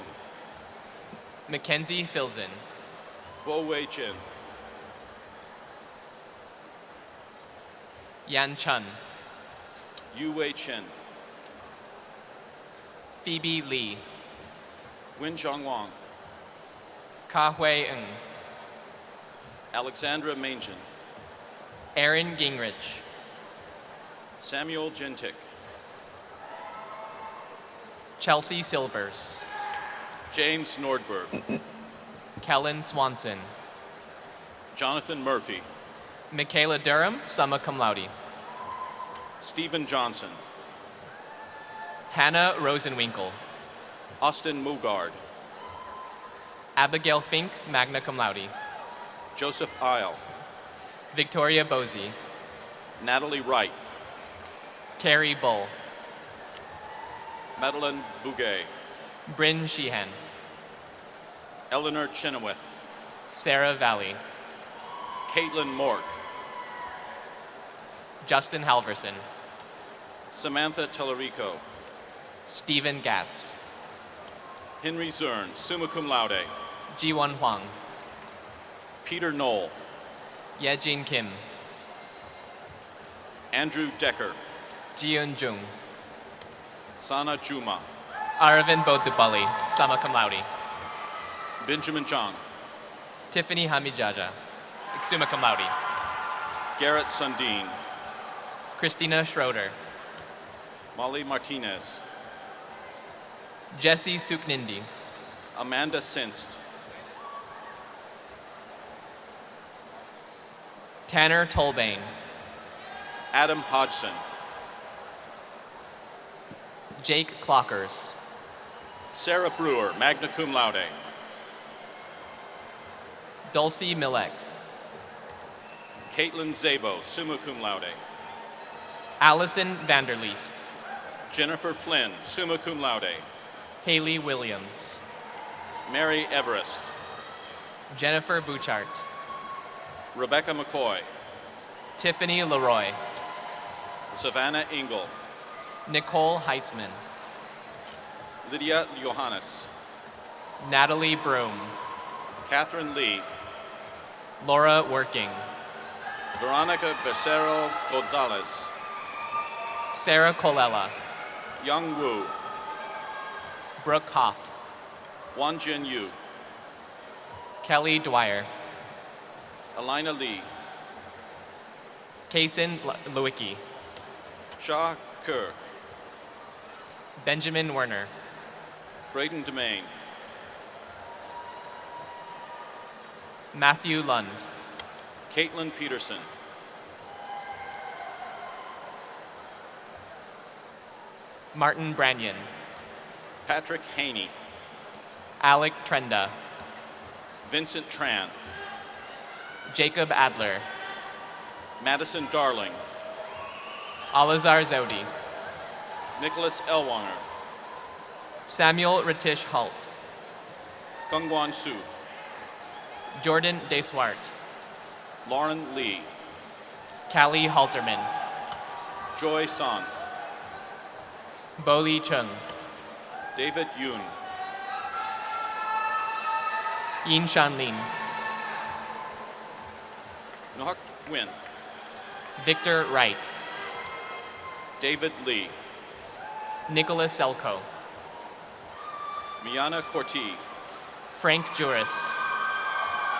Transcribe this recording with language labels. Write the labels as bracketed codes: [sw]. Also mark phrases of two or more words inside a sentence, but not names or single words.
[en] Mackenzie Filzen. Bo Wei Jin. Yan Chun. Yu Wei Chen. Phoebe Lee. Win Zhang Wang. Ka Hui Ng. Alexandra Mangen. Aaron Gingrich. Samuel Gentic. Chelsea Silvers. James Nordberg. Kellen Swanson. Jonathan Murphy. Michaela Durham, [la] summa cum laude. [en] Stephen Johnson. Hannah Rosenwinkel. Austin Mugard. Abigail Fink, [la] magna cum laude. [en] Joseph Isle. Victoria Bosey. Natalie Wright. Carrie Bull. Madeline Bouguet. Bryn Sheehan. Eleanor Chenoweth. Sarah Valley. Caitlin Mork. Justin Halverson. Samantha Tellerico. Stephen Gatz. Henry Zern, [la] summa cum laude. [en] Jiwon Huang. Peter Knoll. Yejin Kim. Andrew Decker. Jiun Jung. Sana Juma. Aravind Bodupalli, [la] summa cum laude. [en] Benjamin Zhang. Tiffany Hamijaja, [la] summa cum laude. [en] Garrett Sundin. Christina Schroeder. Molly Martinez. Jesse Suknindi. Amanda Sinst. Tanner Tolbane. Adam Hodgson. Jake Clockers. Sarah Brewer, [la] magna cum laude. [en] Dulcie Milek. Caitlin Zabo, [la] summa cum laude. [en] Allison Vanderleest. Jennifer Flynn, [la] summa cum laude. [en] Haley Williams. Mary Everest. Jennifer Bouchart. Rebecca McCoy. Tiffany Leroy. Savannah Engel. Nicole Heitzman. Lydia Johannes. Natalie Broom. Catherine Lee. Laura Working. Veronica Becerro Gonzalez. Sarah Colella. Young Wu. Brooke Hoff. Wan Jin Yu. Kelly Dwyer. Elena Lee. Kaysen Lewicki. Shah Kerr. Benjamin Werner. Braden Demain. Matthew Lund. Caitlin Peterson. Martin Branyan. Patrick Haney. Alec Trenda. Vincent Tran. Jacob Adler. Madison Darling. Alazar Zodi. Nicholas Elwanger. Samuel Ratish Halt. Gungwan Su. Jordan Deswart. Lauren Lee. Callie Halterman. Joy Son. Boli Chung. David Yoon. Yin Shanlin. Nohak Nguyen. Victor Wright. David Lee. Nicholas Selko. Miana Corti. Frank Juris.